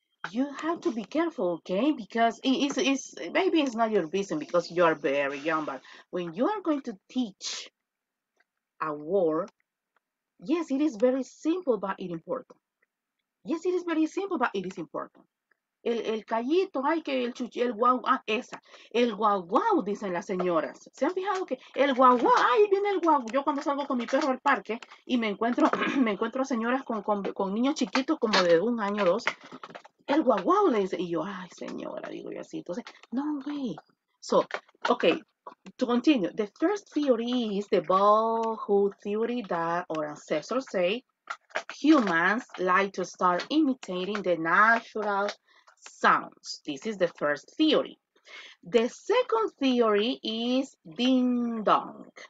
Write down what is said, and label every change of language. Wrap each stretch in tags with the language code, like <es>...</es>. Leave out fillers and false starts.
<en>You have to be careful, okay? Because it's maybe it's not your business because you are very young, but when you are going to teach a word, yes, it is very simple, but it is important. Yes, it is very simple, but it is important.</en> <es>El callito, ay, que el guau, esa. El guau guau, dicen las señoras. ¿Se han fijado que el guau guau, ay, viene el guau? Yo cuando salgo con mi perro al parque y me encuentro, me encuentro señoras con niños chiquitos como de 1 año, 2, el guau guau le dice, y yo, ay, señora, digo yo así. Entonces,</es> <en>no way. So, okay, to continue, the first theory is the Ball theory that our ancestors say humans like to start imitating the natural sounds. This is the first theory. The second theory is ding dong.</en>